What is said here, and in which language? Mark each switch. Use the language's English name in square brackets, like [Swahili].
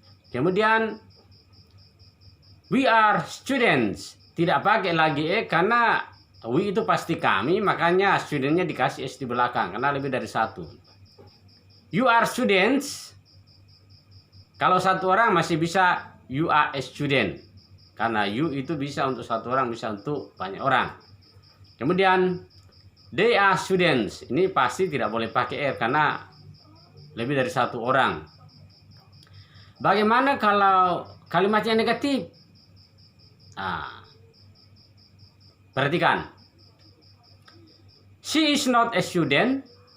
[Indonesian] Kemudian [English] we are students, [Indonesian] tidak pakai lagi e karena we itu pasti kami, makanya studentnya dikasih s di belakang karena lebih dari satu. [English] You are students, [Indonesian] kalau satu orang masih bisa [English] you are a student, [Indonesian] karena you itu bisa untuk satu orang, bisa untuk banyak orang. Kemudian [English] they are students. [Indonesian] Ini pasti tidak boleh pakai er karena lebih dari satu orang. Bagaimana kalau kalimatnya negatif? Perhatikan. [English] She is not a student.